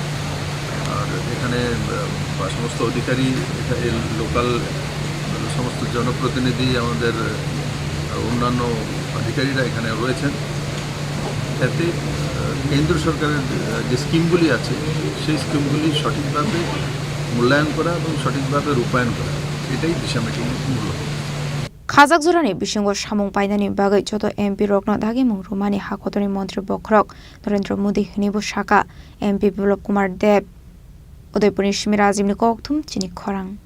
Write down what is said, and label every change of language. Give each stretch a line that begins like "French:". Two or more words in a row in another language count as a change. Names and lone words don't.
Bangla: আর এখানে সমস্ত অধিকারী লোকাল সমস্ত জনপ্রতিনিধি আমাদের অন্যান্য অধিকারীরা এখানে রয়েছেন যাতে কেন্দ্র সরকারের যে স্কিমগুলি আছে সেই স্কিমগুলি সঠিকভাবে মূল্যায়ন করা এবং সঠিকভাবে রূপায়ণ করা এটাই দিশা মিটিংয়ের মূল
Kok Borok: खाजाक जरानि बिसिंगो सामुं पाइनानि बागै जत एमपी रकनो दागि मुं रुमानि हाकतनि मन्त्री बख्रक नरेन्द्र मोदी हनिबो साका एमपी विप्लव कुमार देव उदयपुरनि सिमी राजीवनि कक्थुम चिनि खरां